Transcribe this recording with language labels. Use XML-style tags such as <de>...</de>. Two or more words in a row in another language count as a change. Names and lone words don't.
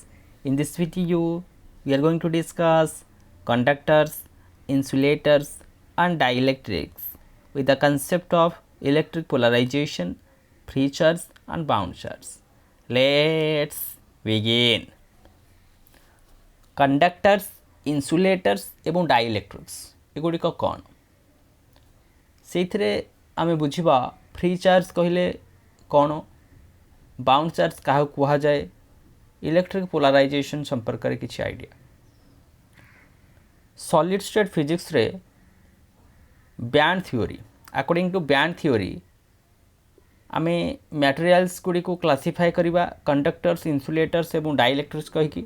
<en>In this video, we are going to discuss conductors, insulators and dielectrics with the concept of electric polarization, free charge and bound charge. Let's begin. Conductors, insulators এবং dielectrics</en> <or>ଏଗୁଡ଼ିକ କ'ଣ? ସେଇଥିରେ ଆମେ ବୁଝିବା</or> <en>free charge</en> <or>କହିଲେ କ'ଣ,</or> <en>bound charge</en> <or>କାହାକୁ କୁହାଯାଏ,</or> <en>electric polarization</en> <or>ସମ୍ପର୍କରେ କିଛି ଆଇଡ଼ିଆ।</or> <en>solid state physicsରେ band theory, according to band theory</en> <or>ଆମେ ମ୍ୟାଟେରିଆଲ୍ସ ଗୁଡ଼ିକୁ କ୍ଲାସିଫାଏ କରିବା</or> <en>conductors, insulators</en> <or>ଏବଂ ଡାଇଇଲେକ୍ଟ୍ରିକ୍ସ କହିକି।</or>